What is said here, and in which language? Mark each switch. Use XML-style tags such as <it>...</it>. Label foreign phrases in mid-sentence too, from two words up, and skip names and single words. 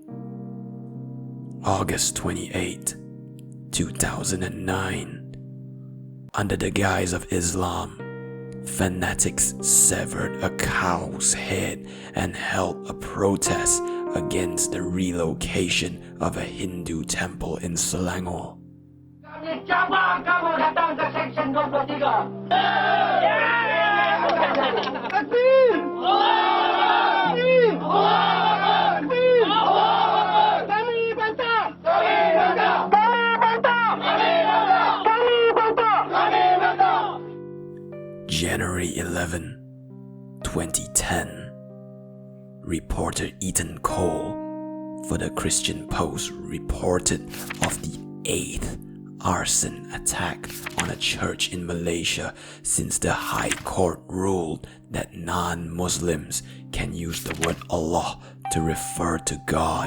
<en>August 28, 2009. Under the guise of Islam, fanatics severed a cow's head and held a protest against the relocation of a Hindu temple in Selangor.</en> <ms>Kami cabang kamu datang ke Seksyen 23. Takbir! Kami bantah! Kami bantah! Kami bantah! Kami bantah! Kami bantah!</ms> <en>January 11, 2010. Reporter Ethan Cole for the Christian Post reported of the 8th arson attack on a church in Malaysia since the High Court ruled that non-Muslims can use the word Allah to refer to God.</en>